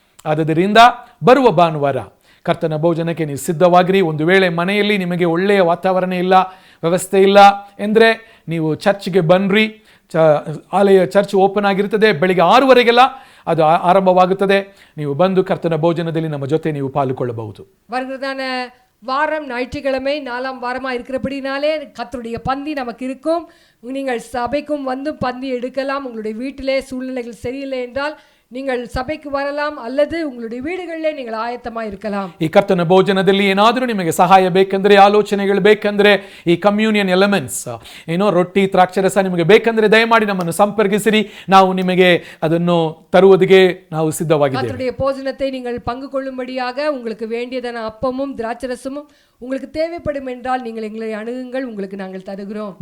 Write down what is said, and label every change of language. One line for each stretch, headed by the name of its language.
Kannada: ಆದ್ದರಿಂದ ಬರುವ ಭಾನುವಾರ ಕರ್ತನ ಭೋಜನಕ್ಕೆ ನೀವು ಸಿದ್ಧವಾಗಿರಿ. ಒಂದು ವೇಳೆ ಮನೆಯಲ್ಲಿ ನಿಮಗೆ ಒಳ್ಳೆಯ ವಾತಾವರಣ ಇಲ್ಲ, ವ್ಯವಸ್ಥೆ ಇಲ್ಲ ಎಂದರೆ ನೀವು ಚರ್ಚ್ಗೆ ಬನ್ನಿರಿ. ಆಲಯ ಚರ್ಚ್ ಓಪನ್ ಆಗಿರ್ತದೆ, ಬೆಳಿಗ್ಗೆ 6 ಅದು ಆರಂಭವಾಗುತ್ತದೆ. ನೀವು ಬಂದು ಕರ್ತನ ಭೋಜನದಲ್ಲಿ ನಮ್ಮ ಜೊತೆ ನೀವು ಪಾಲ್ಗೊಳ್ಳಬಹುದು.
Tamil: வருகிறதான வாரம் ஞாயிற்றுக்கிழமை 4ஆம் வாரமாக இருக்கிறபடினாலே கர்த்தருடைய பந்தி நமக்கு இருக்கும். நீங்கள் சபைக்கும் வந்து பந்தி எடுக்கலாம். உங்களுடைய வீட்டிலே சூழ்நிலைகள் சரியில்லை என்றால் நீங்கள் சபைக்கு வரலாம் அல்லது உங்களுடைய வீடுகளிலே நீங்கள் ಆಯತ್ತமா இருக்கலாம்.
Kannada: ಈ ಕರ್ತನ ಭೋಜನದಲ್ಲಿ ಏನಾದರೂ ನಿಮಗೆ ಸಹಾಯ ಬೇಕಂದ್ರೆ, ಆಲೋಚನೆಗಳು ಬೇಕಂದ್ರೆ, ಈ ಕಮ್ಯೂನಿಯನ್ ಎಲಿಮೆಂಟ್ಸ್ ಏನೋ ರೊಟ್ಟಿ ದ್ರಾಕ್ಷರಸ ನಿಮಗೆ ಬೇಕಂದ್ರೆ ದಯಮಾಡಿ ನಮ್ಮನ್ನು ಸಂಪರ್ಕಿಸಿರಿ. ನಾವು ನಿಮಗೆ ಅದನ್ನು ತರುವುದಕ್ಕೆ ನಾವು ಸಿದ್ಧವಾಗಿದ್ದೇವೆ.
Tamil: கர்த்தருடைய போஜனத்தை நீங்கள் பங்கு கொள்ளும்படியாக உங்களுக்கு வேண்டியதான அப்பமும் திராட்சரசமும் உங்களுக்கு தேவைப்படும் என்றால் நீங்கள் எங்களை அணுகுங்கள், உங்களுக்கு நாங்கள் தருகிறோம்.